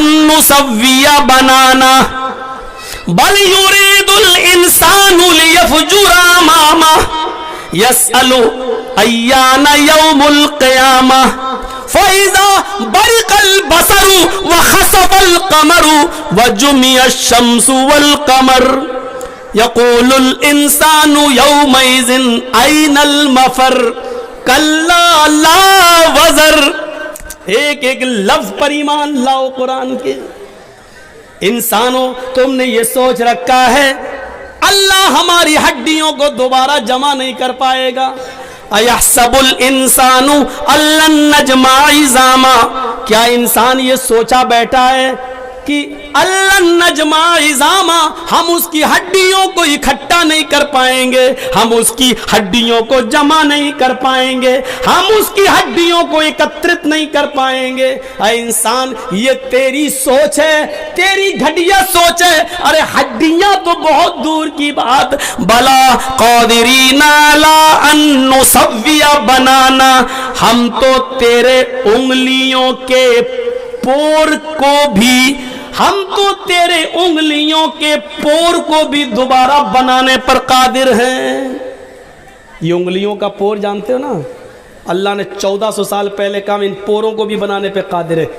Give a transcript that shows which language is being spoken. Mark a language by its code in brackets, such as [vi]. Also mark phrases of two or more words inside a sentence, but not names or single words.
[ar] نسوي بنانه بل يريد الإنسان ليفجر أمامه يسأل أيان يوم القيامة فإذا برق البصر وخسف القمر وجمع الشمس والقمر يقول الإنسان يومئذ أين المفر كلا لا وزر. [hi] एक एक लफ्ज़ पर ईमान लाओ कुरान के। इंसानों, तुमने ये सोच रखा है अल्लाह हमारी हड्डियों को दोबारा जमा नहीं कर पाएगा। [ar] أيحسب الإنسان ألن نجمع عظامه, [hi] क्या इंसान ये सोचा बैठा है कि [ar] ألن نجمع عظامه, [hi] हम उसकी हड्डियों को इकट्ठा नहीं कर पाएंगे, हम उसकी हड्डियों को जमा नहीं कर पाएंगे, हम उसकी हड्डियों को एकत्रित नहीं कर पाएंगे। अरे इंसान, ये तेरी सोच है, तेरी घटिया सोच है। अरे हड्डियां तो बहुत दूर की बात, [ar] بلى قادرين على أن نسوي بنانه, [hi] हम तो तेरे उंगलियों के पोर को भी, हम तो तेरे उंगलियों के पोर को भी दोबारा बनाने पर कादिर हैं। ये उंगलियों का पोर जानते हो ना, अल्लाह ने 1400 साल पहले कहा इन पोरों को भी बनाने पर कादिर है।